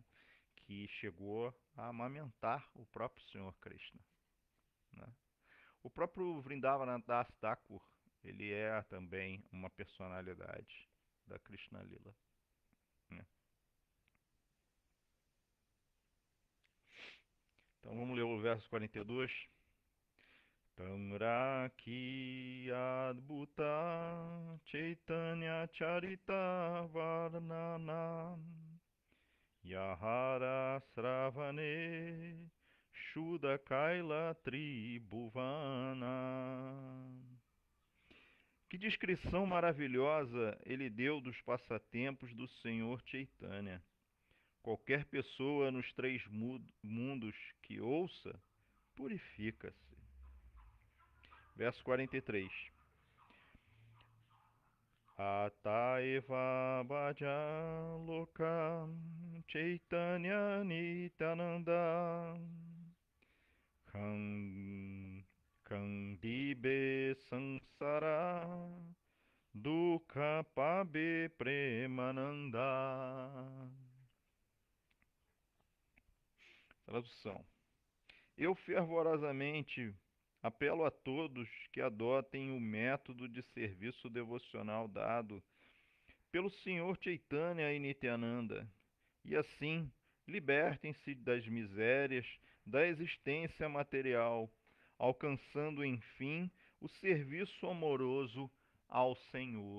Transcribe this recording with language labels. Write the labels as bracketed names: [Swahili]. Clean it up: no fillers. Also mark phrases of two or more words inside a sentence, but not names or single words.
[Portuguese] Que chegou a amamentar o próprio Senhor Krishna, né? O próprio Vrindavana Das Thakur, ele é também uma personalidade da Krishna Lila, né? Então vamos ler o verso 42. [Bangla] তাঁহার কি অদ্ভুত চৈতন্য চরিত বর্ণন যাহার শ্রবণে শুদ্ধ কৈল ত্রিভুবন. [Portuguese] Que descrição maravilhosa ele deu dos passatempos do Senhor Chaitanya. Qualquer pessoa nos três mundos que ouça, purifica-se. Verso 43. [Bangla] অতএব ভজ লোক চৈতন্য নিত্যানন্দ খণ্ডিবে সংসার দুঃখ পাবে প্রেমানন্দ. [Portuguese] Tradução. Eu fervorosamente apelo a todos que adotem o método de serviço devocional dado pelo Senhor Chaitanya e Nityananda, e assim libertem-se das misérias da existência material, alcançando, enfim, o serviço amoroso ao Senhor.